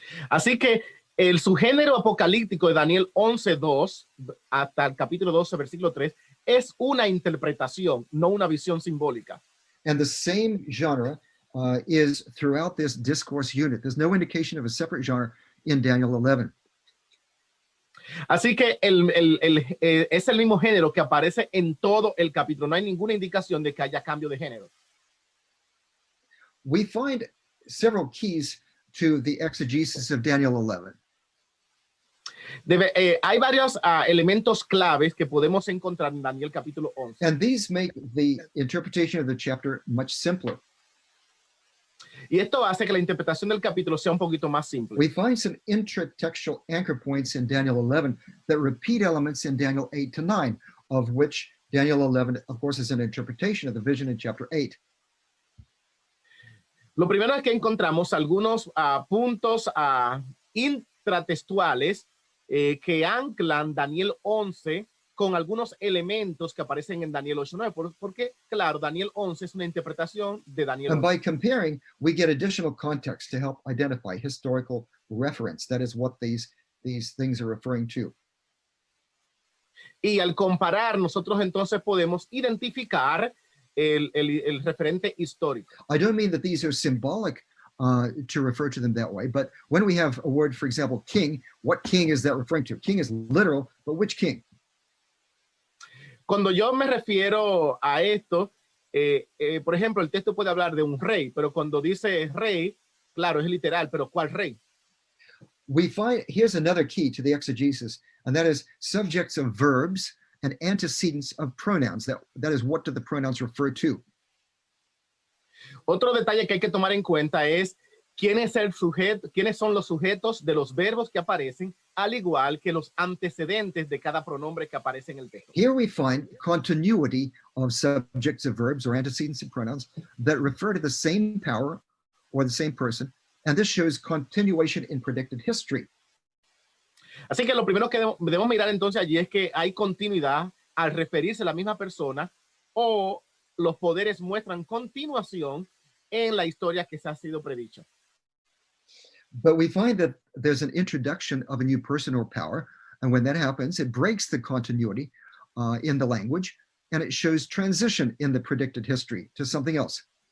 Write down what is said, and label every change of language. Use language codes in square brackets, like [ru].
[es] Así que el subgénero apocalíptico de Daniel 11, 2, hasta el capítulo 12, versículo 3, es una interpretación, no una visión simbólica. [en] And the same genre is throughout this discourse unit. There's no indication of a separate genre in Daniel 11. [es] Así que es el mismo género que aparece en todo el capítulo. No hay ninguna indicación de que haya cambio de género. [en] We find several keys to the exegesis of Daniel 11. [es] Hay varios elementos claves que podemos encontrar en Daniel capítulo 11. [en] And these make the interpretation of the chapter much simpler. [es] Y esto hace que la interpretación del capítulo sea un poquito más simple. [en] We find some intratextual anchor points in Daniel 11 that repeat elements in Daniel 8 to 9, of which Daniel 11, of course, is an interpretation of the vision in chapter 8. [es] Lo primero es que encontramos algunos puntos intratextuales que anclan Daniel 11 con algunos elementos que aparecen en Daniel 8:9, porque, claro, Daniel 11 es una interpretación de Daniel 11. [en] And by comparing, we get additional context to help identify historical reference. That is what these things are referring to. [es] Y al comparar, nosotros entonces podemos identificar el referente histórico. [en] I don't mean that these are symbolic to refer to them that way, but when we have a word, for example, king, what king is that referring to? King is literal, but which king? [es] Cuando yo me refiero a esto, por ejemplo, el texto puede hablar de un rey, pero cuando dice rey, claro, es literal, pero ¿cuál rey? [en] We find, here's another key to the exegesis, and that is subjects of verbs and antecedents of pronouns. That is, what do the pronouns refer to? [es] Otro detalle que hay que tomar en cuenta es quiénes son los sujetos de los verbos que aparecen, al igual que los antecedentes de cada pronombre que aparece en el texto. [en] Here we find continuity of subjects of verbs or antecedents of pronouns that refer to the same power or the same person, and this shows continuation in predicted history. [es] Así que lo primero que debemos mirar entonces allí es que hay continuidad al referirse a la misma persona, o los poderes muestran continuación en la historia que se ha sido predicha. [en] But we find that there's an introduction of a new person or power, and when that happens, it breaks the continuity in the language, and it shows transition in the predicted history to something else.